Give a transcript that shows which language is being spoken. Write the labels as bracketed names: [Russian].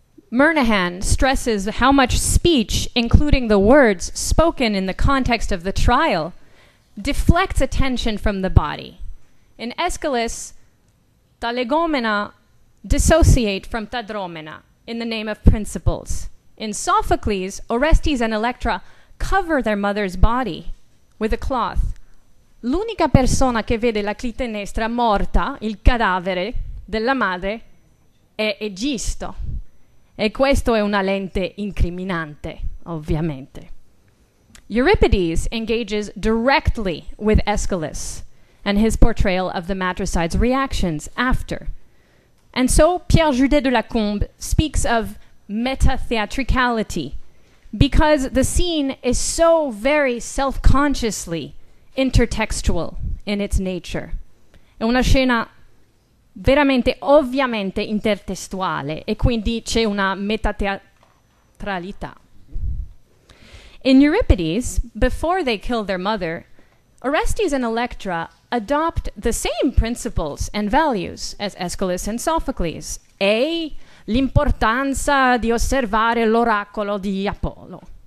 [English] Murnaghan stresses how much speech, including the words spoken in the context of the trial, deflects attention from the body In Aeschylus, ta legomena dissociate from ta dromena in the name of principles. In Sophocles, Orestes and Electra cover their mother's body with a cloth. [Italian] L'unica persona che vede la Clitennestra morta, il cadavere della madre, è Egisto. E questo è una lente incriminante, ovviamente. [English] Euripides engages directly with Aeschylus and his portrayal of the matricide's reactions after. And so Pierre Judet de Lacombe speaks of meta-theatricality because the scene is so very self-consciously intertextual in its nature. [Italian] È una scena veramente, ovviamente intertestuale e quindi c'è una metateatralità. [English] In Euripides, before they kill their mother, Orestes and Electra adopt the same principles and values as Aeschylus and Sophocles. [Italian] A, l'importanza di osservare l'oracolo di Apollo.